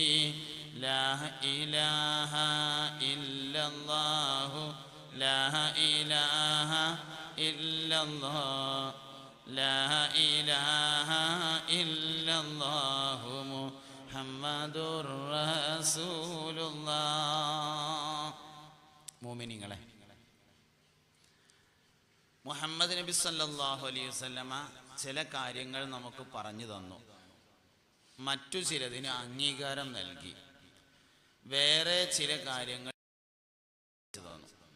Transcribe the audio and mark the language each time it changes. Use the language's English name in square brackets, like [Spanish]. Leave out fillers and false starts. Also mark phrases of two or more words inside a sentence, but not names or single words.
[Arabic] لا إله إلا الله لا إله إلا الله لا إله إلا الله محمد رسول الله. [Malayalam] മോമിനിങ്ങളെ, മുഹമ്മദ് നബി [Arabic] صلى الله عليه وسلم [Malayalam] ചില കാര്യങ്ങൾ നമുക്ക് പറഞ്ഞു തന്നു. മറ്റു ചിലതിന് അംഗീകാരം നൽകി. വേറെ ചില കാര്യങ്ങൾ തോന്നും.